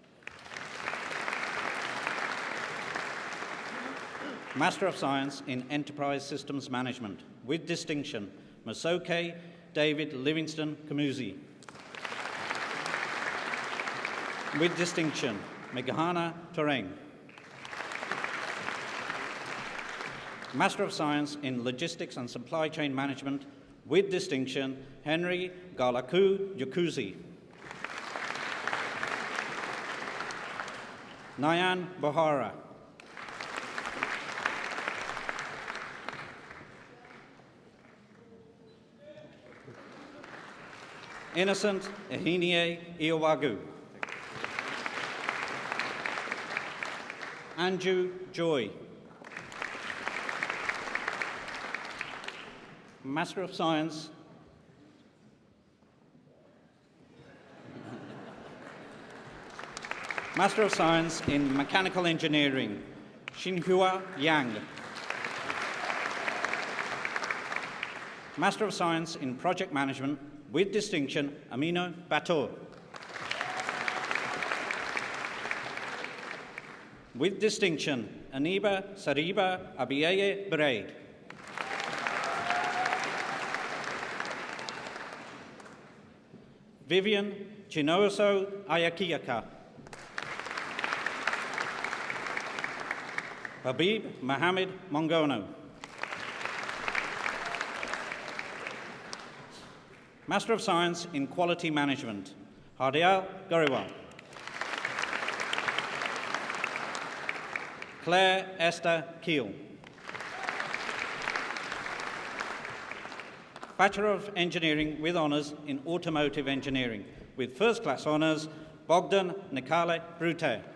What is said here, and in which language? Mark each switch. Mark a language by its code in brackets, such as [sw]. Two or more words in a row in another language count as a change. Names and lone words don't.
[en] Master of Science in Enterprise Systems Management, with distinction, Masoke David Livingston Kamuzi. With distinction, Meghana Toreng. Master of Science in Logistics and Supply Chain Management. With distinction, Henry Galaku Yakuzi. Nayan Bohara. Innocent Ehinie Iowagu. Anju Joy. Master of Science. Master of Science in Mechanical Engineering, Xinhua Yang. Master of Science in Project Management, with distinction, Amino Bator. With distinction, Aniba Sariba Abiyaye Braid. Vivian Chinoso Ayakiyaka. Habib Mohammed Mongono. Master of Science in Quality Management, Hardial Goriwal. Claire Esther Keel. Bachelor of Engineering with Honours in Automotive Engineering, with First Class Honours, Bogdan Nikale Brute.